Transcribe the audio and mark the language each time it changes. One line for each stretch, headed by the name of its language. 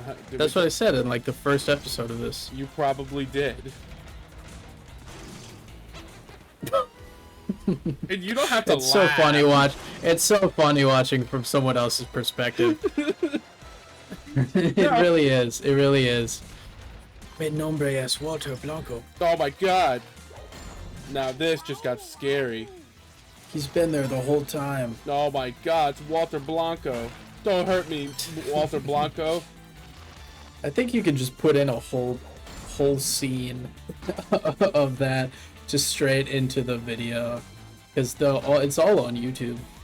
English: That's what I said in like the first episode of this. You probably did. And you don't have to It's laugh. so funny It's so funny watching from someone else's perspective. It really is. It really is.
Spanish: Mi nombre es Walter Blanco.
English: Oh my god. Now this just got scary. He's been there the whole time. Oh my god, it's Walter Blanco. Don't hurt me, Walter Blanco. I think you can just put in a whole scene of that just straight into the video, because it's all on YouTube.